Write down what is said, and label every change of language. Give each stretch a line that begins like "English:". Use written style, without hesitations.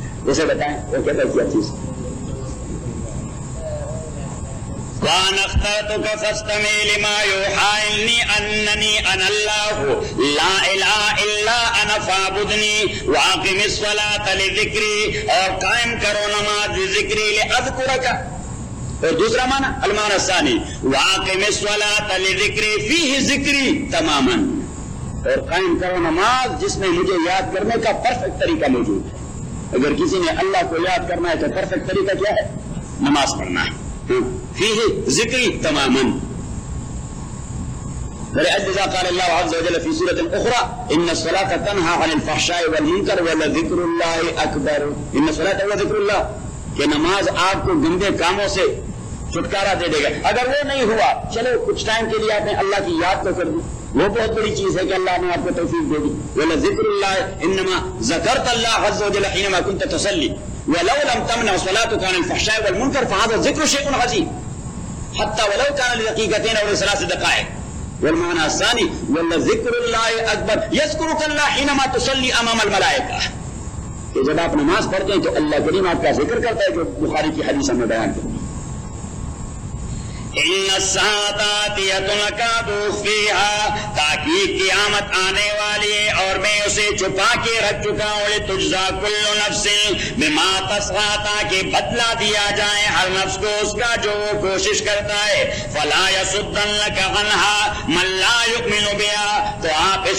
Urdu: اسے بتائیں وہ کیا کہتی ہے چیز،
Arabic: وان اخترتك فاستمع لما يوحى اني انني انا الله لا اله الا انا فاعبدني واقم الصلاه لذكري
Urdu: اور قائم کرو نماز
Arabic: ذکری لاذكرك،
Urdu: اور دوسرا معنی
Arabic: المعنى الثاني واقم الصلاه لذكري فيه ذكري تماما،
Urdu: اور قائم کرو نماز جس میں مجھے یاد کرنے کا پرفیکٹ طریقہ موجود ہے، اگر کسی نے اللہ کو یاد کرنا ہے تو پرفیکٹ طریقہ کیا ہے؟ نماز پڑھنا ہے،
Arabic: فيه ذكري تماما، ولأجل ذا قال الله عز وجل في سورة أخرى إن الصلاة تنهى عن الفحشاء والمنكر ولذكر الله أكبر، إن الصلاة هو ذكر الله
Urdu: کہ نماز آپ کو گندے کاموں سے چھٹکارا دے دے گا، اگر وہ نہیں ہوا چلو کچھ ٹائم کے لیے آپ نے اللہ کی یاد تو کر دی، وہ بہت بڑی چیز ہے کہ اللہ نے آپ کو توفیق دے دی،
Arabic: ولذكر الله انما ذكرت الله عز وجل حينما كنت تصلي ولو لم تمنع صلاتك عن الفحشاء والمنكر فهذا الذكر شيء عظيم حتى ولو كان لدقيقتين او لثلاث دقائق، والمعنى الثاني وان ذكر الله اكبر يذكرك الله حينما تصلي امام الملائكه،
Urdu: کہ جب آپ نماز پڑھتے ہیں تو اللہ کریم آپ کا ذکر کرتا ہے، جو بخاری کی حدیث میں بیان کر دی،
Arabic: ان الساعة آتية اكاد اخفيها
Urdu: تاکہ قیامت آنے والی ہے اور میں اسے چھپا کے رکھ چکا ہوں،
Arabic: لتجزا کل نفس بما تسعى
Urdu: تاکہ بدلہ دیا جائے ہر نفس کو اس کا جو وہ کوشش کرتا ہے،
Arabic: فلا يصدنك عنها من لا يؤمن بها،
Urdu: تو آپ اس